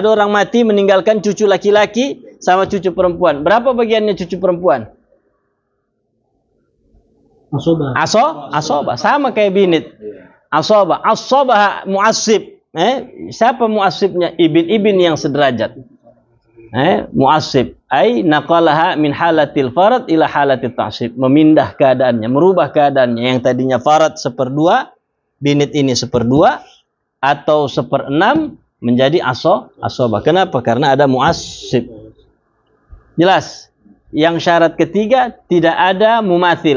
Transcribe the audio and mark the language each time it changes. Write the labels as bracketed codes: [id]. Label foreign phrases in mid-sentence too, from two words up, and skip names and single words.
[id] Ada orang mati meninggalkan cucu laki-laki sama cucu perempuan. Berapa bagiannya cucu perempuan? Asobah. Sama kayak binit. [ar] عصبة معصب. [id] Siapa mu'asibnya? Ibn yang sederajat. Mu'asib. [ar] أي نقلها من حالة الفرض إلى حالة التعصيب. [id] Memindah keadaannya, merubah keadaannya. Yang tadinya farad 1/2, binit ini 1/2 atau 1/6 menjadi asobah. Kenapa? Karena ada mu'asib. Jelas? Yang syarat ketiga, tidak ada mumathil.